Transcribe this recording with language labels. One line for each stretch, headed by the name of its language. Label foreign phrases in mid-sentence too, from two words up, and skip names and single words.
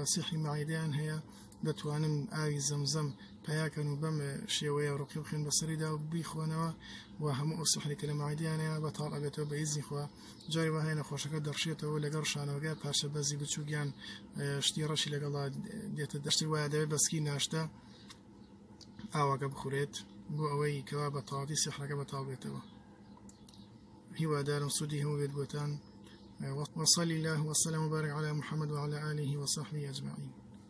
Central Kurdish: سحری مەعیدەیان هەیە دەتوانن ئاوی زەمزەم پیاکەن و بەم شێوەیە ڕوقی بخێن بەسەریدا و بیخۆنەوە و هەموو ئەو سحری کە لە مەعیدەیانەیە بەتاڵ ئەبێتەوە بە ئیزنی خوا جاری وهەیە نەخۆشەکە دەڕشێتەوە لەگەڵ شانەوەگە پاشە بەزی بچووکیان شتی ڕەشی لەگەڵا دێتە دەشتی وایە دەوێت بەسکی ناشتە ئاواکە بخورێت بۆ ئەوەی کەوا بە تەواوی سحرەکە بەتاڵ بێتەوە. هیوادارم سوودی هەموو بێت بۆتان.
Arabic: وصلى الله وسلم وبارك على محمد وعلى آله وصحبه أجمعين.